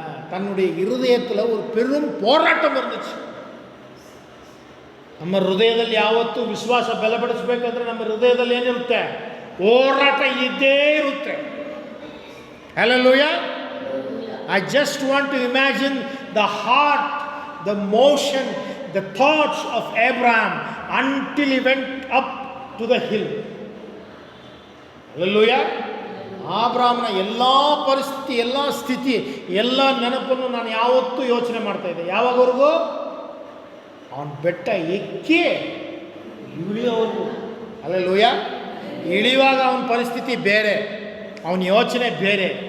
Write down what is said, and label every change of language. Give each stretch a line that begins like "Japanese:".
Tamil: தன்னுடைய இருதயத்தில் ஒரு பெரும் போರಾಟம் இருந்துச்சு.
Kannada: ನಮ್ಮ ಹೃದಯದಲ್ಲಿ ಯಾವತ್ತೂ ವಿಶ್ವಾಸ ಬಲಪಡಿಸಬೇಕಂದ್ರೆ ನಮ್ಮ ಹೃದಯದಲ್ಲಿ ಏನಿರುತ್ತೆ? ಹೋರಾಟ ಇದ್ದೇ ಇರುತ್ತೆ. Hallelujah.
English: I just want to imagine the heart, the motion, the thoughts of Abraham until he went up to the hill. Hallelujah.
Kannada: ಆಬ್ರಾಮನ ಎಲ್ಲ ಪರಿಸ್ಥಿತಿ, ಎಲ್ಲ ಸ್ಥಿತಿ, ಎಲ್ಲ ನೆನಪನ್ನು ನಾನು ಯಾವತ್ತೂ ಯೋಚನೆ ಮಾಡ್ತಾ ಇದ್ದೆ. ಯಾವಾಗವರೆಗೂ? ಅವನ ಬೆಟ್ಟ ಎಕ್ಕಿ ಇಳಿಯೋವರೆಗೂ. ಹಲ್ಲೇಲೂಯಾ. ಇಳಿಯುವಾಗ ಅವನ ಪರಿಸ್ಥಿತಿ ಬೇರೆ, ಅವನ ಯೋಚನೆ ಬೇರೆ.